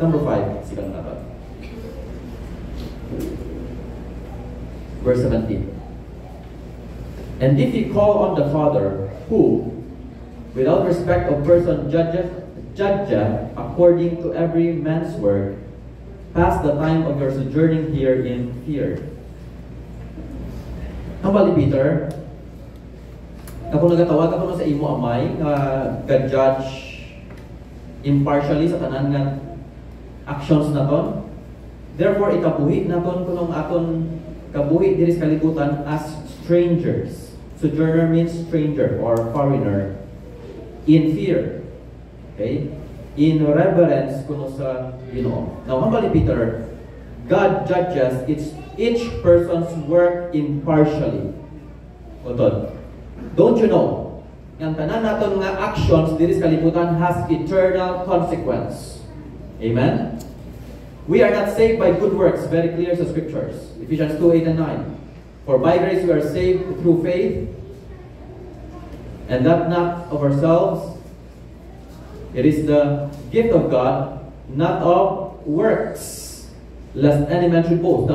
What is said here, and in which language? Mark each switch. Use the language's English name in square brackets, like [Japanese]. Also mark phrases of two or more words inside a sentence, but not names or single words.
[English] Number 5, silang natin. Verse 17. And if ye call on the Father, who, without respect of person, judgeth according to every man's work, pass the time of your sojourning here in fear. [Hiligaynon] Ang bali, Peter, ako nagatawag ako sa imo amay nga ga-judge impartially sa tanan nga actions naton. Therefore ikabuhi naton kunong aton kabuhi diri sa kalibutan [English] as strangers. Sojourner means stranger or foreigner in fear. Okay? In reverence [Hiligaynon] kuno sa Ginoo. Now, ang bali, [English] Peter, God judges each person's work impartially. Utod. Don't you know, [Hiligaynon] ang tanan naton nga actions diri sa kalibutan [English] has eternal consequence. Amen? We are not saved by good works, very clear sa scriptures. Ephesians 2:8 and 9. For by grace we are saved through faith, and that not of ourselves. It is the gift of God, not of works, lest any man should boast.